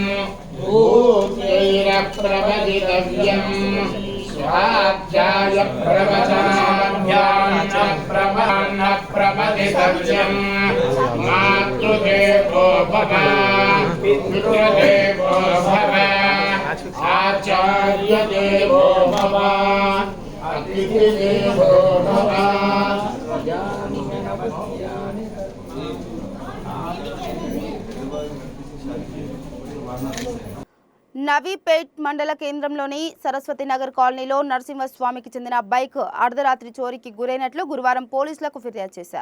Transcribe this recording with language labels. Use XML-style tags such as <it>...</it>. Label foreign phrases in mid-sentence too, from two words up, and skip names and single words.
<sa>भूतैर प्रमदितव्यं स्वाध्याय प्रवचनाभ्यान्न प्रमदितव्यं मातृदेवो भव पितृदेवो भव आचार्य देवो भव अतिथि देवो भव।</sa> <te>నవీపేట్ మండల కేంద్రంలోని సరస్వతి నగర్ కాలనీలో నరసింహస్వామికి చెందిన బైక్ అర్ధరాత్రి చోరీకి గురైనట్లు గురువారం పోలీసులకు ఫిర్యాదు చేశారు.</te>